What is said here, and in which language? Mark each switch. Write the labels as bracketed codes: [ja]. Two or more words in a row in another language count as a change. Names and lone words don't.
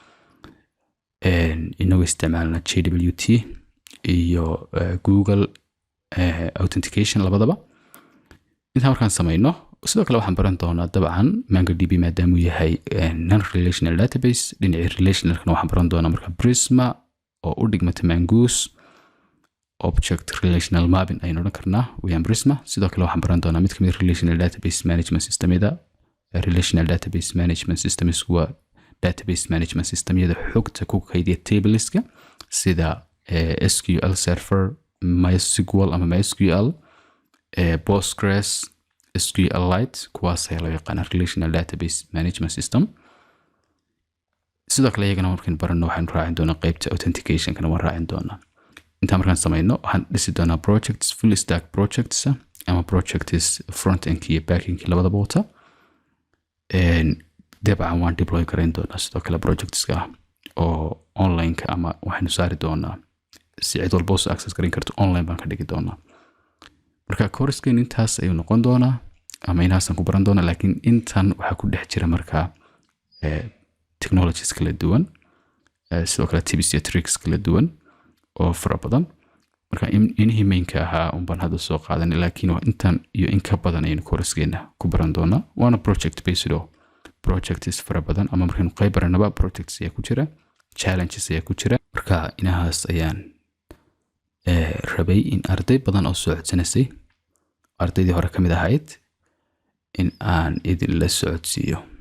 [so] inagoo isticmaalna JWT iyo Google authentication labadaba. intaa markaan samayno sidoo kale waxaan baran doonaa dabcan MongoDB maadaama uu yahay [en] non-relational database. [so] dhinacii relationalkana waxaan baran doonaa marka Prisma oo u dhigmata Mongoose. [en] object relational mapping [so] aynu odhan karnaa weyaan Prisma. sidoo kale waxaan baran doonaa mid ka mid [en] relational database management [so] systemyada. [en] relational database management systems [so] waa [en] database management [so] systemyada xogta ku kaydiya tableska sida SQL Server, MySQL ama MySQL, Postgres, SQLite, kuwaas ayaa loo yaqaana [en] relational database management system. [so] sidoo kale iyagana markaan barano waxaan raacin doonaa qaybta authentication-kana waan raacin doonaa. intaa markaan samayno waxaan dhisi doonaa projects, [en] full stack projects [so] ama projects [en] front end [so] iyo [en] back end [so] labadaba wata. dabcan waan deploy garayn doonaa sidoo kale projectska oo online-ka ama waxaynu saari doonaa si cid walba usoo access garan karto online baan ka dhigi doonaa. marka course-kan intaas ayuu noqon doonaa ama inaasaan ku baran doonaa, laakiin intan waxaa ku dhex jira marka technologies kala duwan sidoo kale tips iyo tricks kala duwan oo fara badan. marka inihii mainka ahaa unbaan hadda soo qaadanay, laakiin intan iyo in ka badan ayaynu course-keena ku baran doonaa. waana project based oo projects fara badan ama markaynu qayb baranaba projects ayaa ku jira, challenges ayaa ku jira. marka inahaas ayaan rabay in arday badan oo soo codsanaysay ardaydii hore ka mid ahayd in aan idin la socodsiiyo.